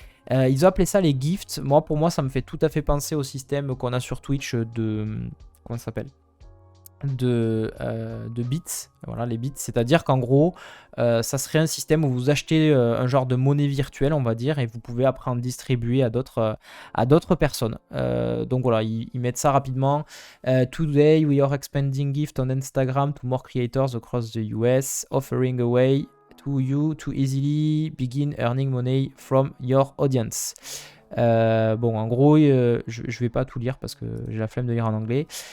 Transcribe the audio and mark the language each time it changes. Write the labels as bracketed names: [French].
[French] Ils ont appelé ça les gifts. Pour moi, ça me fait tout à fait penser au système qu'on a sur Twitch de... Comment ça s'appelle ? de bits. Voilà, les bits, c'est-à-dire qu'en gros, ça serait un système où vous achetez un genre de monnaie virtuelle, on va dire, et vous pouvez après en distribuer à d'autres personnes. Donc voilà, ils mettent ça rapidement. [English] Today, we are expanding gift on Instagram to more creators across the US, offering a way to you to easily begin earning money from your audience. [French] Bon, en gros, je vais pas tout lire parce que j'ai la flemme de lire en anglais.